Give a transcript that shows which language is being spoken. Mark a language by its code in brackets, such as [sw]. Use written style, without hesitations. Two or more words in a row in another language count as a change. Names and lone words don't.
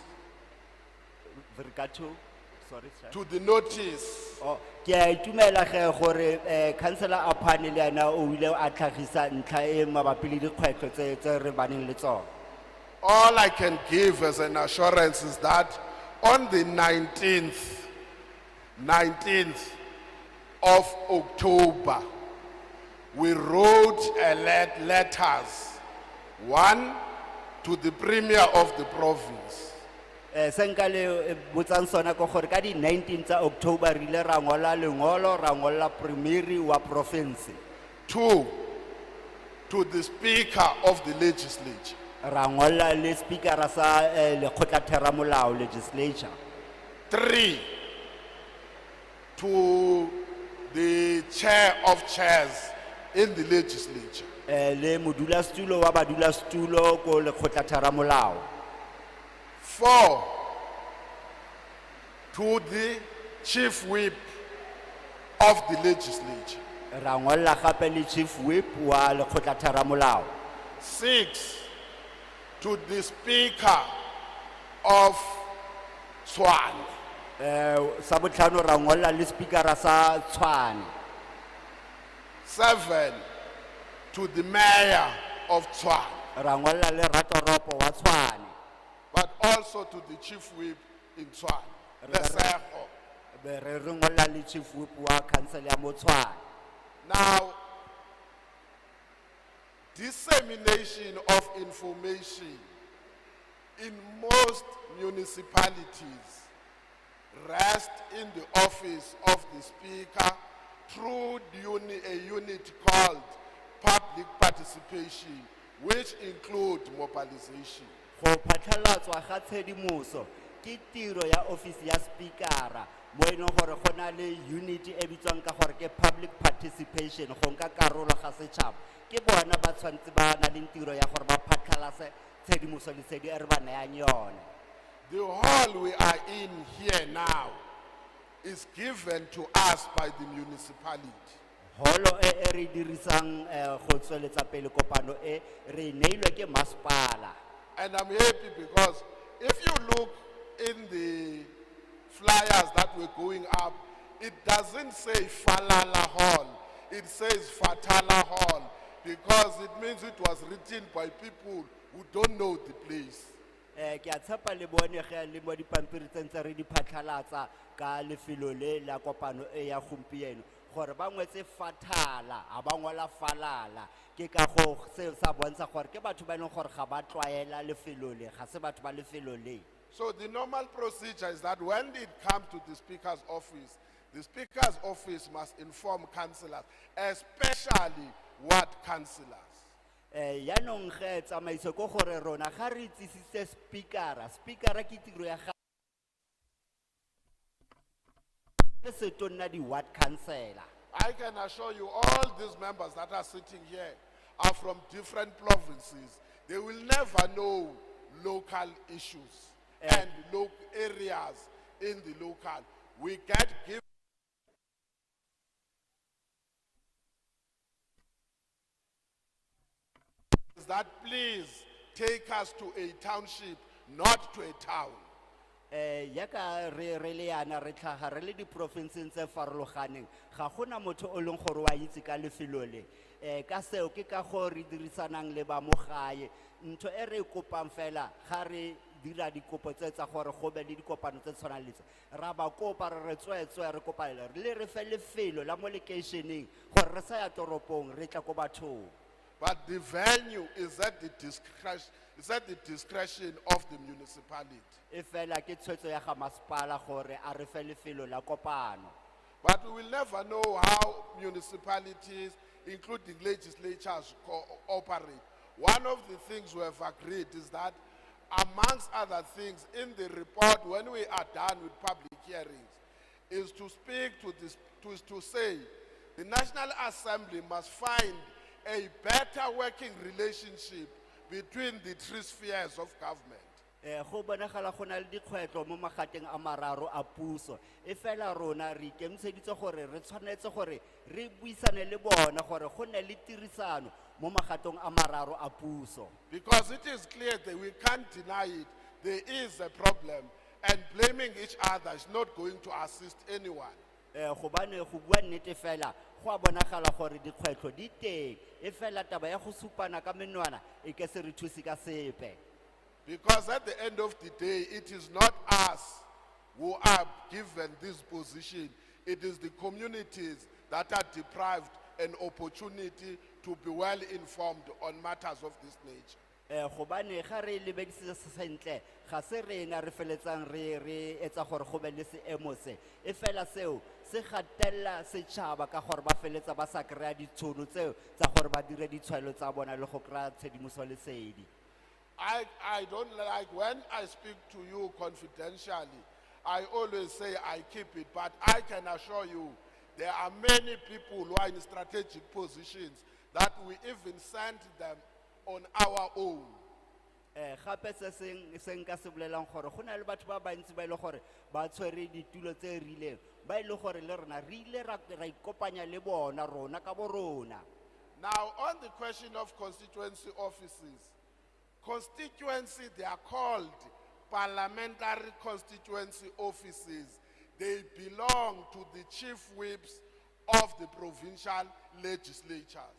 [en] With regard to, sorry sir. To the notice. [tn] Oh, ke a itumela ge gore Councillor Apane le ena o ile a tlhagisa ntlha e mabapi le dikgwetlho tse re baneng le tsona. [en] All I can give as an assurance is that on the 19th of October, we wrote letters, one to the Premier of the province. [tn] Senkale botsang sona ko gore ka di 19 tsa October re ile ra ngola lengolo ra ngola Premier wa province. [en] 2, to the Speaker of the Legislature. [tn] Ra ngola le Speaker sa lekgotla theramolao legislature. [en] 3, to the Chair of Chairs in the Legislature. [tn] Le modulasetulo wa badulasetulo ko lekgotla theramolao. [en] 4, to the Chief Whip of the Legislature. [tn] Ra ngola gape le [en] Chief Whip [tn] wa lekgotla theramolao. [en] 6, to the Speaker of Tshwane. [tn] Sa botlhano ra ngolla le speakera sa Tshwane. [en] 7, to the mayor of Tshwane, [tn] Ra ngolla le ratoropo wa Tshwane. [en] but also to the chief whip in Tshwane, Lesego. [tn] Be re ngolla le [en] chief whip [tn] wa council ya mo Tshwane. [en] Now, dissemination of information in most municipalities rest in the office of the speaker through a unit called public participation, which include mobilization. [tn] Go phatlhalatswa ga tshedimoso ke tiro ya office ya speakera mo e leng gore go na le unit e bitswang ka gore ke [en] public participation [tn] go nka karolo ga setšhaba ke bona ba tshwantse ba na le tiro ya gore ba phatlhalase tshedimoso le tshedi e re ba nayang yone. [en] The hall we are in here now is given to us by the municipality. [tn] Holo e re dirisang go tsweletsa pele kopano e re neilwe ke masepala. [en] And I'm happy because if you look in the flyers that were going up, it doesn't say Falala Hall, it says Fatala Hall, because it means it was written by people who don't know the place. [tn] Ke a tshepa le bone ge le mo dipampiri tse ntse re di phatlhalatsa ka lefelo le la kopano e ya gompieno gore ba ngwetse Fatala a ba ngola Falala ke ka go se sa bontsha gore ke batho ba leng gore ga ba tlwaela lefelo le ga se batho ba lefelo le. [en] So the normal procedure is that when it comes to the speaker's office must inform councillors, especially ward councillors. [tn] Yaanong ge tsamaiso ko gore rona ga re itsisitse speakera ke tiro ya ga se tonna di [en] ward councillor. I can assure you all these members that are sitting here are from different provinces. They will never know local issues and local areas in the local. We get given that please take us to a township, not to a town. [tn] Yaka re le yana re tlhaga re le di provinces tse farologaneng ga gona motho o leng gore wa itse ka lefelo le ka seo ke ka go re dirisanang le ba mo gae ntho e re kopang fela ga re dira dikopo tse tsa gore go be le dikopano tse tshwanang le tse ra ba kopa re tswetswe re kopana le re fe lefelo la mo locationeng gore re sa ya toropong re tla go bathong. [en] But the venue is at the discretion of the municipality. [tn] Efela ke tshwetso ya ga masepala gore a re fe lefelo la kopano. [en] But we will never know how municipalities, including legislatures, operate. One of the things we have agreed is that, amongst other things, in the report, when we are done with public hearings, is to speak to this, to say the National Assembly must find a better working relationship between the three spheres of government. [tn] Go bonagala go na le dikgwetlho mo magateng a mararo a puso e fela rona re ikemiseditse gore re tshwanetse gore re buisane le bona gore go ne le tirisano mo magatong a mararo a puso. [en] Because it is clear that we can't deny it, there is a problem, and blaming each other is not going to assist anyone. [tn] Go bane go bua nnete fela go a bonagala gore dikgwetlho di teng e fela taba ya go supana ka menwana e ke se re thusi ka sepe. [en] Because at the end of the day, it is not us who are given this position. It is the communities that are deprived an opportunity to be well informed on matters of this nature. [tn] Go bane ga re lebedisitse sentle ga se rena re feletsang re etsa gore go be le seemo se e fela seo se gatella setšhaba ka gore ba feletsa ba sa kry-a ditšhono tseo tsa gore ba dire ditshwaelo tsa bona le go kry-a tshedimoso lesedi. [en] I don't like when I speak to you confidentially, I always say I keep it, but I can assure you there are many people who are in strategic positions that we even send them on our own. [tn] Gape se seng ka se bolelang gore go na le batho ba bantsi ba ile gore ba tshwere ditulo tse rileng ba ile gore le rona re ile ra ikopanya le bona rona ka bo rona. [en] Now on the question of constituency offices, they are called parliamentary constituency offices they belong to the chief whips of the provincial legislatures.